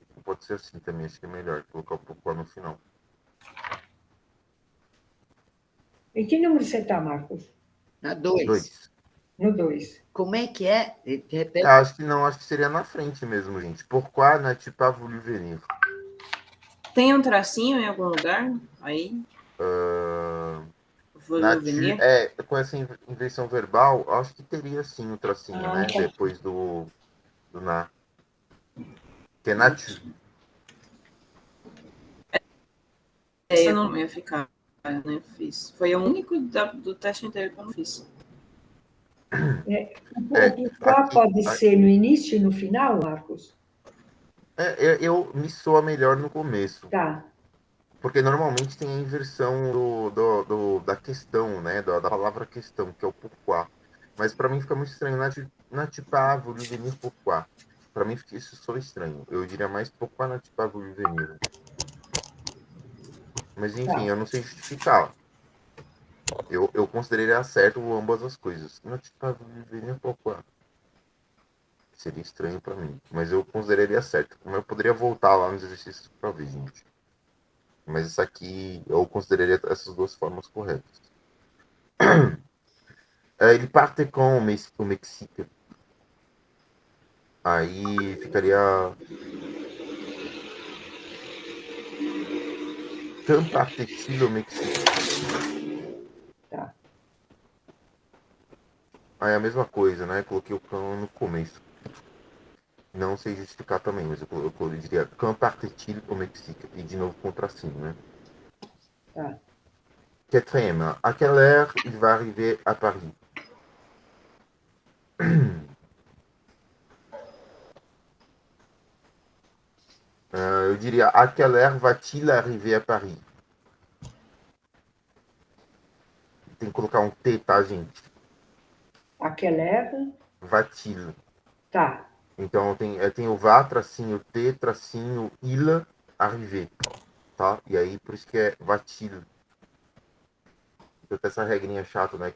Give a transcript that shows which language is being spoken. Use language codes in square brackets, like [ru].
[pt] Pode ser assim também, acho que é melhor colocar o pourquoi no final. em que número você tá, Marcos? Na 2. 2. No 2. Como é que é? Repete. Acho que não, acho que seria na frente mesmo, gente. [fr] Pourquoi n'as-tu pas voulu venir? [pt] Tem um tracinho em algum lugar? Aí? Vou venir? Com essa inversão verbal, acho que teria sim um tracinho, né? Tá. Depois do na. Que é natu. Essa não ia ficar. Eu nem fiz. Foi o único do teste inteiro que eu não fiz. Qual pode ser no início e no final, Marcos? Eu me soa melhor no começo. Tá. Porque normalmente tem a inversão da questão, né? Da palavra questão, que é o pourquoi. Mas para mim fica muito estranho. [fr] N'as-tu pas voulu venir pourquoi? [pt] Para mim isso soa estranho. Eu diria mais [fr] pourquoi n'as-tu pas voulu venir? [pt] Mas enfim, eu não sei justificar. Eu consideraria certo ambas as coisas. [fr] N'as-tu pas voulu venir pourquoi? [pt] Seria estranho para mim. Mas eu consideraria certo. Mas eu poderia voltar lá nos exercícios para ver, gente. Mas isso aqui eu consideraria essas duas formas corretas. Ele parte com o Mexique. Aí ficaria. [fr] Quand parte-t-il au Mexique? [pt] Tá. Aí é a mesma coisa, né? Coloquei o can no começo. Não sei justificar também, mas eu diria [fr] quand parte-t-il au Mexique? [pt] E de novo com tracinho, né? Tá. [fr] Quatrième, à quelle heure il va arriver à Paris? [pt] Eu diria [fr] à quelle heure va-t-il arriver à Paris? [pt] Tem que colocar um T, tá, gente? Aquela [fr] Va-t-il. [pt] tá. Então tem o va, tracinho T, tracinho il, arriver, tá? E aí por isso que é va-t-il. Então tem essa regrinha chata, né?